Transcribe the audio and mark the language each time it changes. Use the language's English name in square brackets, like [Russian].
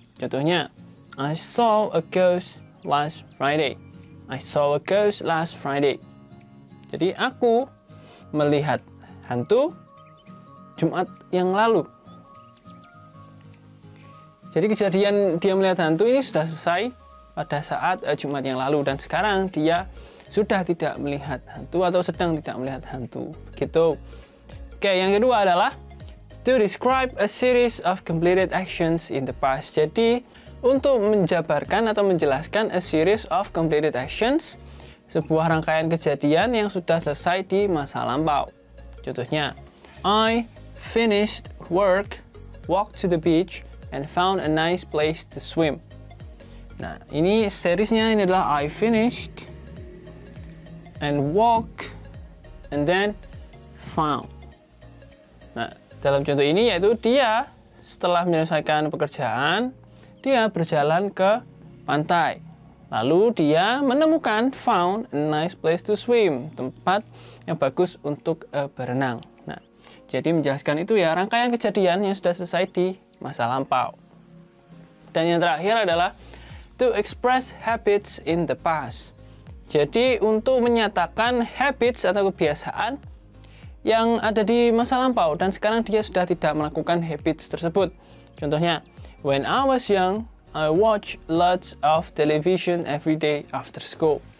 [Indonesian] Contohnya, [English] I saw a ghost last Friday. I saw a ghost last Friday. [Indonesian] Jadi, aku melihat hantu Jumat yang lalu. Jadi, kejadian dia melihat hantu ini sudah selesai pada saat Jumat yang lalu. Dan sekarang dia sudah tidak melihat hantu atau sedang tidak melihat hantu. Begitu. Oke, yang kedua adalah [English] to describe a series of completed actions in the past. [Indonesian] Jadi, untuk menjabarkan atau menjelaskan [English] a series of completed actions, [Indonesian] sebuah rangkaian kejadian yang sudah selesai di masa lampau. Contohnya, [English] I finished work, walked to the beach, and found a nice place to swim. [Indonesian] Nah, ini seriesnya ini adalah [English] I finished, and walk, and then found. [Indonesian] Nah, dalam contoh ini yaitu dia setelah menyelesaikan pekerjaan, dia berjalan ke pantai. Lalu dia menemukan [English] found a nice place to swim, [Indonesian] tempat yang bagus untuk berenang. Nah, jadi menjelaskan itu ya rangkaian kejadian yang sudah selesai di masa lampau. Dan yang terakhir adalah [English] to express habits in the past. [Indonesian] Jadi, untuk menyatakan habits atau kebiasaan yang ada di masa lampau dan sekarang dia sudah tidak melakukan habits tersebut. Contohnya, [English] when I was young, I watch lots of television every day after school.